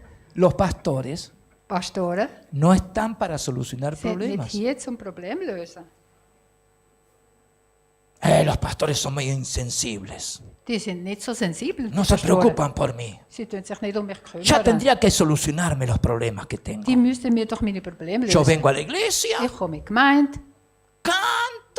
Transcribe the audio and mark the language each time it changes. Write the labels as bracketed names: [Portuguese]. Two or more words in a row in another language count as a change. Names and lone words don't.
[Spanish] Los pastores [German] Pastoren [Spanish] no están para solucionar [German] sind nicht [Spanish] problemas. [German] hier zum Problem lösen. [Spanish] Los pastores son medio insensibles. [German] Die sind nicht so sensibel. [Spanish] No [German] die [Spanish] se [German] Pastoren. [Spanish] preocupan por mí. [German] Sie tun sich nicht um mich kümmern. [Spanish] Ya tendría que solucionarme los problemas que tengo. [German] Die müssten mir doch meine Probleme [Spanish] Yo [German] lösen. [Spanish] vengo a la iglesia, [German] Ich komme in die Gemeinde, [Spanish] canto,